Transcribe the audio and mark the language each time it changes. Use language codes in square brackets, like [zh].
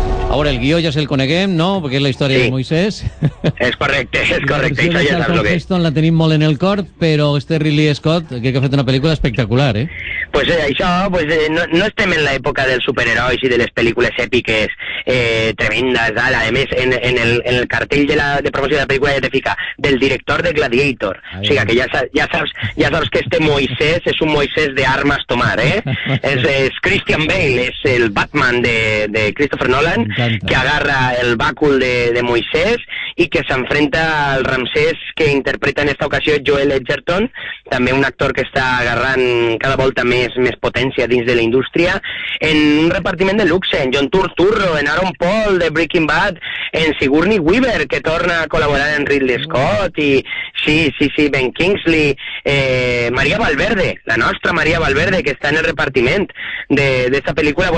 [es] Ahora el [ca] guió [es] ya es el [ca] coneguem, [es] ¿no? Porque es la historia sí. De Moisés. Es correcto. [ca] La versión de Charlton Heston la tenim molt en el cor, [es] pero este [ca] Ridley Scott, que ha fet una película espectacular, ¿eh? Pues això, pues, no estem en l'època dels superherois i de les pel·lícules èpiques tremendes, ¿vale? [es] Además, [ca] en el cartell de promoció de la película ja te fica del director de Gladiator. [es] Ahí. O sea, que [ca] ja saps [es] que este Moisés es un Moisés de armas tomar, ¿eh? [ca] es Christian Bale, es el Batman de Christopher Nolan, que agarra el bàcul de Moisés i que s'enfrenta al Ramsés que interpreta en esta ocasió Joel Edgerton, també un actor que està agarrant cada volta més potència dins de la indústria, en un repartiment de luxe, en John Turturro, en Aaron Paul de Breaking Bad, en Sigourney Weaver, que torna a col·laborar en Ridley Scott, i sí, Ben Kingsley, Maria Valverde, la nostra Maria Valverde, que està en el repartiment d'esta pel·lícula.